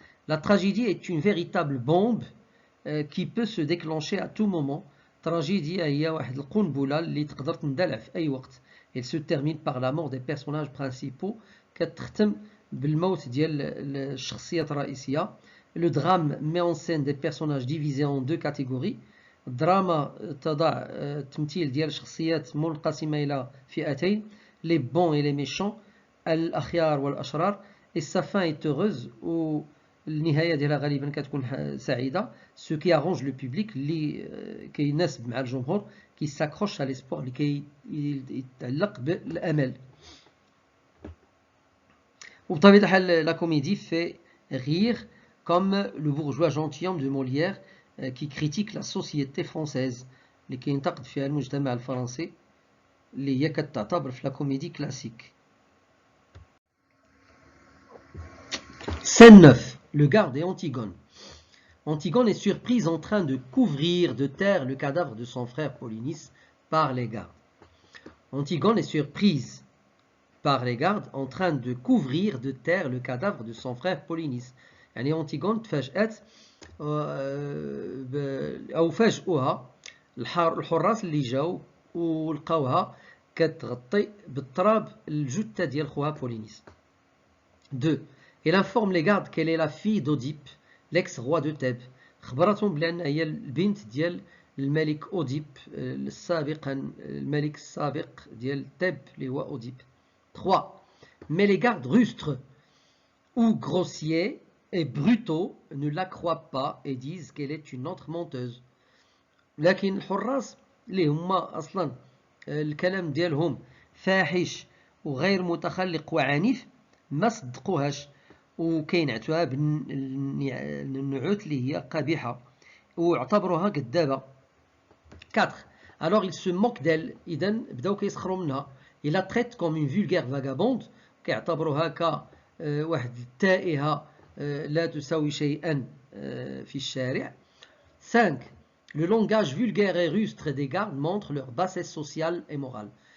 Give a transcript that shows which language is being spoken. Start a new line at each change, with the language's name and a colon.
French: La tragédie est une véritable bombe qui peut se déclencher à tout moment.
Arabic: Tragédie هي واحد القنبلة اللي تقدر تندلع في أي وقت.
French: Elle se termine par la mort des personnages principaux.
Arabic: كتختم بالموت ديال الشخصيات الرئيسية.
French: Le drame met en scène des personnages divisés en deux catégories.
Arabic: الدراما تضع تمثيل ديال شخصيات منقسمة إلى فئتين.
French: Les bons et les méchants.
Arabic: الأخيار والأشرار.
French: Et sa fin est heureuse ou
Arabic: النهاية ديالها غالبا كتكون سعيدة.
French: Ce qui arrange le public
Arabic: اللي كيناسب مع الجمهور
French: qui s'accroche à l'espoir
Arabic: اللي كيتعلق بالأمل. وبطبيعة الحال
French: la comédie fait rire comme le bourgeois gentilhomme de Molière qui critique la société française
Arabic: اللي كينتقد فيها المجتمع الفرنسي اللي هي كتعتبر في
French: la comédie classique. Scène 9. Le garde et Antigone. Antigone est surprise en train de couvrir de terre le cadavre de son frère Polynice par les gardes. Antigone est surprise par les gardes en train de couvrir de terre le cadavre de son frère Polynice.
Arabic: يعني أنتيغون تفاجأت أو فاجئوها الحراس اللي جاو ولقاوها كتغطي بالتراب الجثة ديال خوها بولينيس.
French: 2. Elle informe les gardes qu'elle est la fille d'Oedipe, l'ex-roi de Thèbes.
Arabic: خبرتهم بأن هي البنت ديال الملك أوديب الملك السابق ديال تيب اللي هو أوديب.
French: 3. Mais les gardes rustres ou grossiers et brutaux ne la croient pas et disent qu'elle est une autre menteuse.
Arabic: لكن الحراس اللي هما أصلا الكلام ديالهم فاحش وغير متخلق وعنيف ما صدقوهاش وكينعتوها بالنعوت اللي هي قبيحة واعتبروها كذابة.
French: 4. Alors ils se moquent d'elle.
Arabic: إذا بداو كيسخروا منها.
French: Ils la traitent comme une vulgaire vagabonde.
Arabic: كيعتبروها كواحد التائهة لا تساوي شيئا في الشارع.
French: 5. Le langage vulgaire et rustre des gardes montre leur bassesse sociale et morale.